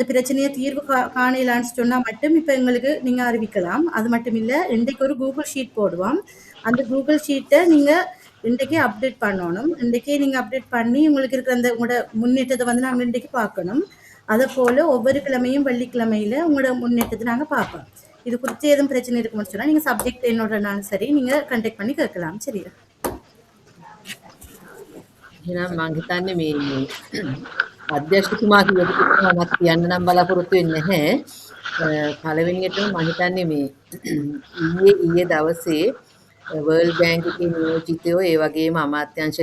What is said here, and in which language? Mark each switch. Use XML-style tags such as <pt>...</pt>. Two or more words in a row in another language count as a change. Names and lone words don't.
<ta>பிரச்சனையை தீர்வு காணலான்னு சொன்னா மட்டும் இப்ப எங்களுக்கு நீங்க அறிவிக்கலாம் அது மட்டும் இல்ல இன்றைக்கு ஒரு கூகுள் ஷீட் போடுவோம் அந்த கூகுள் ஷீட்டை நீங்க இன்றைக்கு அப்டேட் பண்ணணும் இன்றைக்கே நீங்க அப்டேட் பண்ணி உங்களுக்கு இருக்கிற அந்த உங்களோட முன்னேற்றத்தை வந்து நாங்க இன்றைக்கு பார்க்கணும் அதை போல ஒவ்வொரு கிழமையும் வெள்ளிக்கிழமையில உங்களோட முன்னேற்றத்தை நாங்க பார்ப்போம் இது குறித்து எதுவும் பிரச்சனை இருக்குன்னு சொன்னா நீங்க சப்ஜெக்ட் என்னோடனாலும் சரி நீங்க கண்டெக்ட் பண்ணி கேட்கலாம் சரியா</ta> <si>එහෙනම් මං හිතන්නේ මේ අධ්‍යක්ෂතුමා කියපු මමත් කියන්න නම් බලාපොරොත්තු වෙන්නේ නැහැ. පළවෙනියටම මං හිතන්නේ මේ ඊයේ දවසේ වර්ල්ඩ් බැංක් එකේ නියෝජිතයෝ ඒ වගේම අමාත්‍යාංශ</si>